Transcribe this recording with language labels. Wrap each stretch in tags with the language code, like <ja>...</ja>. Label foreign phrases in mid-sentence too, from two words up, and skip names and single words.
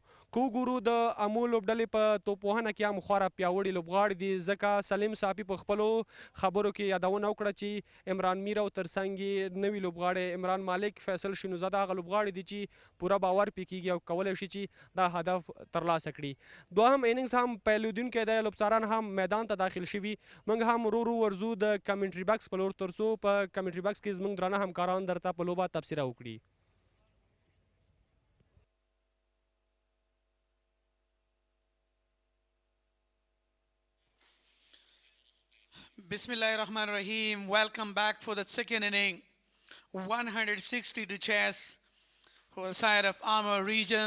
<ps>که وګورو د امو لوبډلې په توپوهنه کې هم خورا پیاوړي لوبغاړي دي، ځکه سلیم صافي په خپلو خبرو کې یادونه وکړه چې عمران میر او ترڅنګ یې نوي لوبغاړی عمران مالک، فیصل شینوزاده هغه لوبغاړي دي چې پوره باور پې کېږي او کولی شي چې دا هدف ترلاسه کړي. دوهم اننګز هم پیلودونکی دی، لوبڅاران هم میدان ته داخل شوي، موږ هم ورو ورځو د کمنټري باکس په لور ترڅو په کمنټري باکس کې زموږ درانه همکاران درته په لوبه تبصره وکړي.</ps> <ar>بسم الله الرحمن الرحيم.</ar> <en>Welcome back for the second inning. 160 to chase for the side of Amir region.</en>